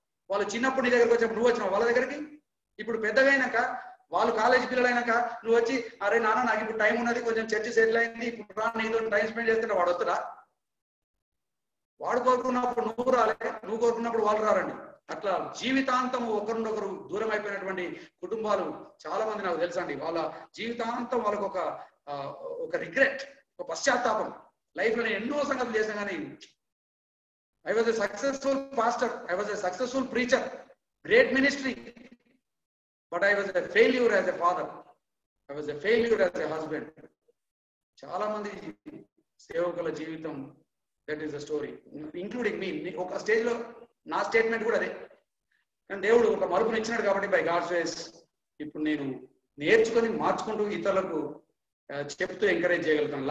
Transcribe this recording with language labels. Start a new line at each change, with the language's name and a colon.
Telugu: వాళ్ళు చిన్నప్పుడు నీ దగ్గరకు వచ్చినప్పుడు నువ్వు వచ్చినావు వాళ్ళ దగ్గరికి. ఇప్పుడు పెద్దగా అయినాక వాళ్ళు కాలేజీ పిల్లలు అయినాక నువ్వు వచ్చి అరే నాన్న నాకు ఇప్పుడు టైం ఉన్నది, కొంచెం చర్చి సెటిల్ అయింది, ఇప్పుడు నీతో టైం స్పెండ్ చేస్తుంటే వాడు వస్తురా. వాడు కోరుకున్నప్పుడు నువ్వు రాలే, నువ్వు కోరుకున్నప్పుడు వాళ్ళు రారండి. అట్లా జీవితాంతం ఒకరినొకరు దూరం అయిపోయినటువంటి కుటుంబాలు చాలా మంది నాకు తెలుసా అండి. వాళ్ళ జీవితాంతం వాళ్ళకు ఒక రిగ్రెట్, ఒక పశ్చాత్తాపం. లైఫ్ లో నేను ఎన్నో సంగతులు చేశాను కానీ
English: I was a successful pastor, I was a successful preacher, great ministry, but I was a failure as a father, I was a failure as a husband.
Telugu: చాలా మంది సేవకుల జీవితం
English: That is the story, including me.
Telugu: ఒక stage లో నా statement కూడా అదే. కానీ దేవుడు ఒక మలుపుని ఇచ్చినాడు కాబట్టి
English: by God's grace
Telugu: ఇప్పుడు నేను నేర్చుకొని మార్చుకుంటూ ఇతరులకు చెప్తూ ఎంకరేజ్ చేయగలుగుతాను.